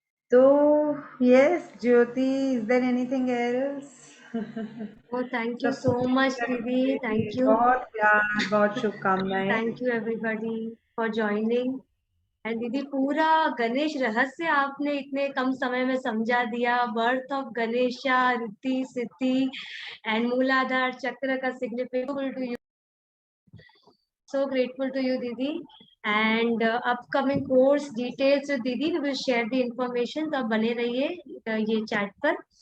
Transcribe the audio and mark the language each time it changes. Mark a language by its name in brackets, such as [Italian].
[English] तो yes Jyoti, is there anything else? Oh, thank you so much, Didi. Thank you. [Hindi] बहुत प्यार, बहुत शुभकामनाएं। [English] Thank you everybody for joining. [Hindi] And दीदी पूरा गणेश रहस्य आपने इतने कम समय में समझा दिया। [English] Birth of Ganesha, Riddhi Siddhi and Muladhara chakra का significance to you. So grateful to you, Didi. And upcoming course details with Didi, we will share the information. [Hindi] तो आप बने रहिए ये चैट पर।